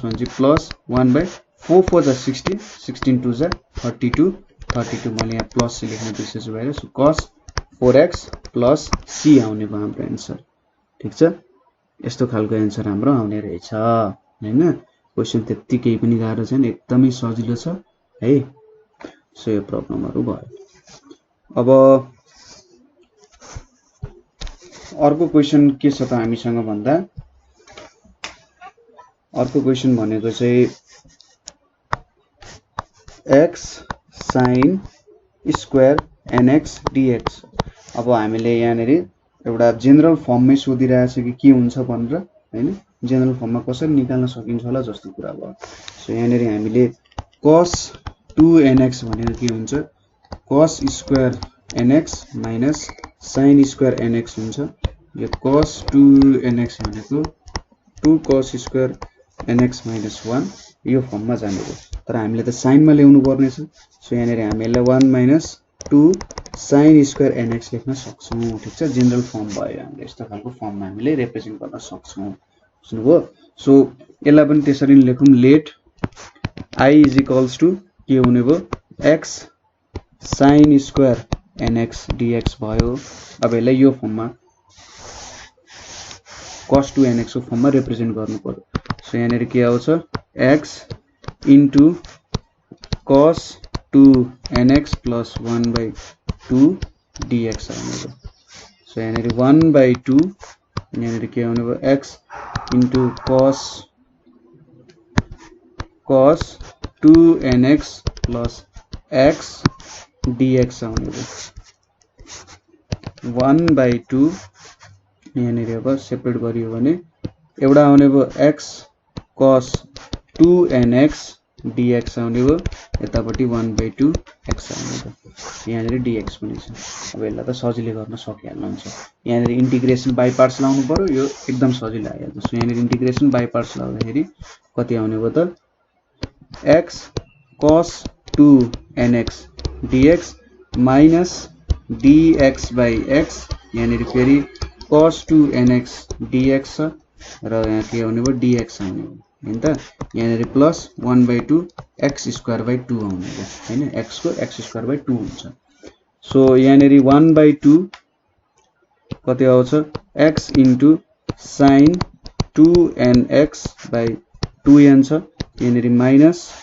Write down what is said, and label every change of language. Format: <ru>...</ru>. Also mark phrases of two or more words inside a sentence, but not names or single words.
<ne>भनेपछि प्लस 1/4 4 जा 16 16 2 जा 32 32 मैले यहाँ प्लस लेख्न बिर्सेछु भएर सो</ne> <en>cos 4x plus c</en> <ne>आउने भयो हाम्रो आन्सर ठीक छ यस्तो खालको आन्सर हाम्रो आउने रहेछ हैन क्वेशन त्यति केही पनि गाह्रो छैन एकदमै सजिलो छ है सो यो प्रब्लमहरु भयो अब अर्को क्वेशन के छ त हामीसँग भन्दा अर्को क्वेशन भनेको चाहिँ</ne> <en>x sin square nx dx</en> <ne>अब हामीले यहाँनेरि एउटा जेनरल फर्ममै सोधिरहेछ कि के हुन्छ भनेर हैन जेनरल फर्ममा कसरी निकाल्न सकिन्छ होला जस्तो कुरा भयो सो यहाँनेरि हामीले cos 2nx भनेको के हुन्छ</ne> <en>cos square nx minus sin square nx</en> <ne>हुन्छ यो cos 2nx भनेको</ne> <en>2 cos square nx minus 1</en> <ne>यो फर्ममा जाने हो तर हामीले त साइनमा ल्याउनु पर्ने छ सो यहाँनेरि हामीले</ne> <en>1 minus 2 sin square nx</en> <ne>लेख्न सक्छौं ठीक छ</ne> <en>general form</en> <ne>भयो हामीले यस्तो खालको फर्ममा हामीले रिप्रेजेन्ट गर्न सक्छौं बुझ्नुभयो सो यसलाई पनि त्यसरी लेखौं</ne> <en>let I is equals to</en> <ne>के हुने भयो</ne> <en>x sin square nx dx</en> <ne>भयो अब यसलाई यो फर्ममा cos 2nx को फर्ममा रिप्रेजेन्ट गर्नु पर्यो सो यहाँनेरि के आउँछ</ne> <en>x into cos 2nx plus 1/2 dx</en> <ne>आउने भयो सो यहाँनेरि 1/2 यहाँनेरि के आउने भयो</ne> <en>x into cos 2nx plus x dx</en> <ne>आउने भयो 1/2 यहाँनेरि अब सेपरेट गरियो भने एउटा आउने भयो</ne> <en>x cos 2nx dx</en> <ne>आउने भयो यतापट्टि 1/2 x आउने भयो यहाँनेरि dx पनि छ अब यसलाई त सजिलै गर्न सकिहाल्नुहुन्छ यहाँनेरि</ne> <en>integration by parts</en> <ne>लाउनु पर्यो यो एकदम सजिलो आइहाल्छ सो यहाँनेरि</ne> <en>integration by parts</en> <ne>लाउँदाखेरि कति आउने भयो त</ne> <en>x cos 2nx dx minus dx by x</en> <ne>यहाँनेरि फेरि</ne> <en>cos 2nx dx</en> <ne>छ र यहाँ के आउने भयो dx आउने भयो हैन त यहाँनेरि</ne> <en>plus 1/2 x square by 2</en> <ne>आउने भयो हैन x को</ne> <en>x square by 2</en> <ne>हुन्छ सो यहाँनेरि 1/2 कति आउँछ</ne> <en>x into sin 2nx by 2n</en> <ne>छ यहाँनेरि माइनस</ne>